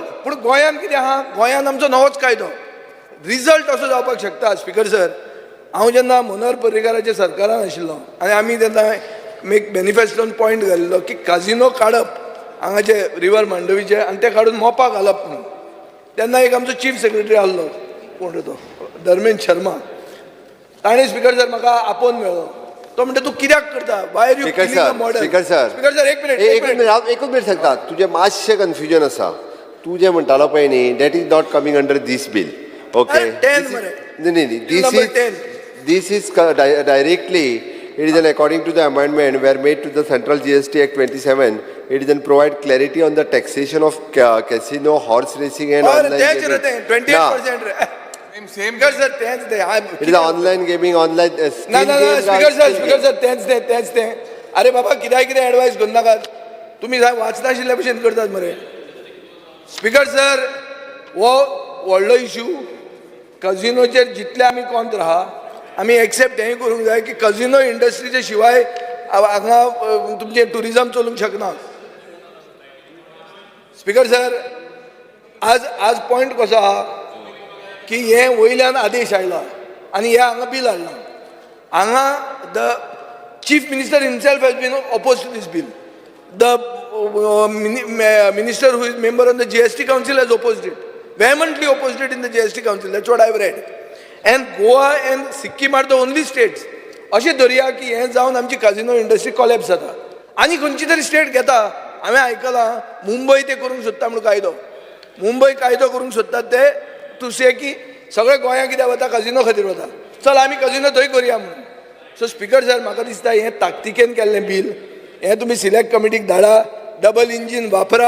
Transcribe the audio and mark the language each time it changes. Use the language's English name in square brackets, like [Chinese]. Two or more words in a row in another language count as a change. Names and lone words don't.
[Konkani] पूण गोंयान कितें आहा गोंयान आमचो नवोच कायदो रिजल्ट असो जावपाक शकता [English] Speaker sir [Konkani] हांव जेन्ना मनोहर पर्रीकाराच्या सरकारान आशिल्लो आनी आमी तेन्ना एक मॅनिफेस्टोन पॉयंट घालिल्लो की काजिनो काडप हांगाचे रिवर मांडवीचे आनी ते काडून मोपा घालप म्हणून तेन्ना एक आमचो [English] chief secretary [Konkani] आहलो कोण तो धर्मेंद्र शर्मा ताणें [English] Speaker sir [Konkani] म्हाका आपोवन मेळ्ळो तो म्हणटा तूं कित्याक करता [English] why are you killing the model Speaker sir [Konkani] एक मिनिट हांव एकूच मिनिट सांगता तुजें मातशें कन्फ्युजन आसा तूं जें म्हणटालो पळय न्ही [English] that is not coming under this bill okay न्ही this is directly, it is an according to the amendment were made to the Central GST Act 27, it is an provide clarity on the taxation of casino, horse racing and online gaming. 28%. Same sir, it is online gaming, online Speaker sir, [Konkani] तेंच तें अरे बाबा कितें एडवायस करू नाकात तुमी वाचना आशिल्ल्या भशेन करतात मरे [English] Speaker sir [Konkani] हो व्हडलो इश्यू काजिनोचेर जितले आमी कोंत आहा आमी एक्सेप्ट हें करूंक जाय की काजिनो इंडस्ट्रीचे शिवाय हांगा तुमचें टुरिजम चलूंक शकना [English] Speaker sir [Konkani] आज पॉयंट कसो आहा की हे वयल्यान आदेश आयला आनी हे हांगा बील हाडला हांगा [English] the Chief Minister himself has been oppose to this bill the minister who is member on the GST council has opposed it vehemently opposed it in the GST council that's what I've read and Goa and Sikkim are the only states [Konkani] अशें धरया की हें जावन आमची काजिनो इंडस्ट्री कॉलॅप्स जाता आनी खंयची तरी स्टेट घेता हांवें आयकलां मुंबय ते करूंक सोदता म्हणून कायदो मुंबय कायदो करूंक सोदतात ते [English] to say [Konkani] की सगळे गोंयांत कित्याक वता काजिनो खातीर वता चल आमी काजिनो थंय करया म्हणून [English] so Speaker sir [Konkani] म्हाका दिसता हें ताकतिकेन केल्लें बील हें तुमी सिलेक्ट कमिटीक धाडा [English] double engine [Konkani] वापरा.